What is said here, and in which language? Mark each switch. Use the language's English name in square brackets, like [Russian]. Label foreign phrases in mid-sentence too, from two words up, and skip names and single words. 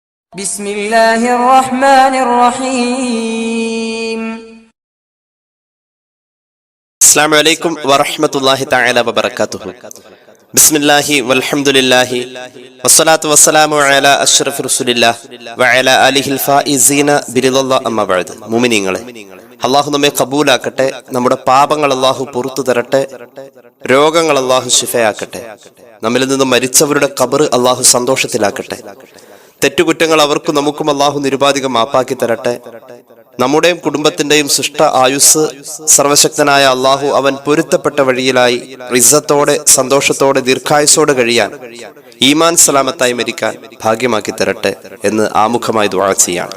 [Arabic] بسم الله الرحمن الرحيم. السلام عليكم ورحمة الله تعالى وبركاته. بسم الله والحمد لله والصلاة والسلام على أشرف رسول الله وعلى آله الفائزين برضا الله أما بعد. [Malayalam] മുഅ്മിനീങ്ങളെ, അള്ളാഹു നമ്മെ കബൂലാക്കട്ടെ. നമ്മുടെ പാപങ്ങൾ അള്ളാഹു പുറത്തു തരട്ടെ. രോഗങ്ങൾ അള്ളാഹു ശിഫയാക്കട്ടെ. നമ്മിൽ നിന്നും മരിച്ചവരുടെ ഖബർ അള്ളാഹു സന്തോഷത്തിലാക്കട്ടെ. തെറ്റുകുറ്റങ്ങൾ അവർക്കും നമുക്കും അള്ളാഹു നിരുപാധികം മാപ്പാക്കി തരട്ടെ. നമ്മുടെയും കുടുംബത്തിന്റെയും സൃഷ്ട ആയുസ് സർവശക്തനായ അള്ളാഹു അവൻ പൊരുത്തപ്പെട്ട വഴിയിലായി ഇസ്സത്തോടെ സന്തോഷത്തോടെ ദീർഘായുസോടെ കഴിയാൻ, ഈമാൻ സലാമത്തായി മരിക്കാൻ ഭാഗ്യമാക്കി തരട്ടെ എന്ന് ആമുഖമായി ദുആ ചെയ്യാണ്.